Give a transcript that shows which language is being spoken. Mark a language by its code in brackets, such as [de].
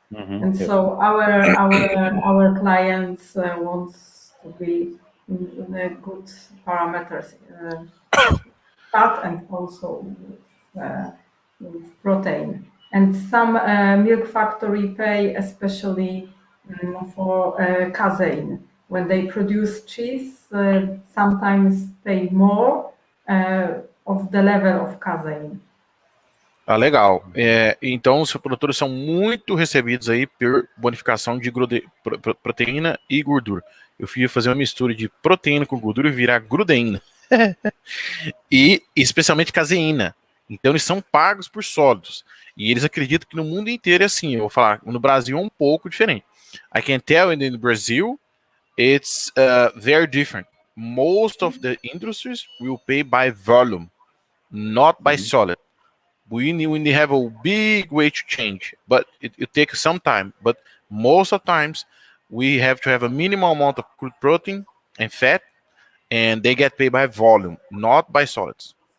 [en] And so our clients wants to be in good parameters, fat and also with protein. And some milk factory pay especially for casein. When they produce cheese, sometimes pay more of the level of casein. [pt] Legal. Então, os produtores são muito recebidos aí por bonificação de proteína e gordura. Eu fui fazer uma mistura de proteína com gordura e virar gluteína. E especialmente caseína. Então, eles são pagos por sólidos. E eles acreditam que no mundo inteiro é assim. Eu vou falar, no Brasil é um pouco diferente. [en] I can tell in Brazil, it's very different. Most of the industries will pay by volume, not by solid. We have a big way to change, but it takes some time. But most of the times, we have to have a minimal amount of crude protein and fat, and they get paid by volume, not by solids.